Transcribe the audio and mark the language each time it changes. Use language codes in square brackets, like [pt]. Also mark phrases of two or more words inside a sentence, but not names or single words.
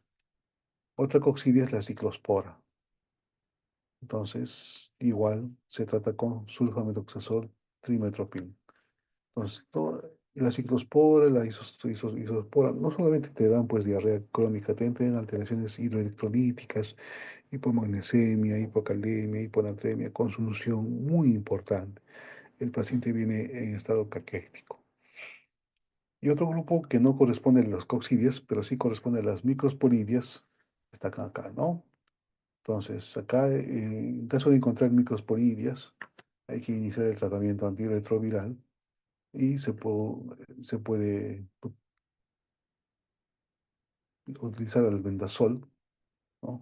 [es] Otra coccidia es la ciclospora. Entonces, igual se trata con sulfamethoxazol trimetropin. Entonces, la ciclospora, isospora, no solamente te dan pues diarrea crónica, te dan alteraciones hidroelectrolíticas, hipomagnesemia, hipocalemia, hiponatremia, consunción muy importante. El paciente viene en estado caquético. Y otro grupo que no corresponde a las coccidias, pero sí corresponde a las microsporidias, está acá, ¿no? Entonces, acá, en caso de encontrar microsporidias, hay que iniciar el tratamiento antirretroviral y se puede utilizar el albendazol, ¿no?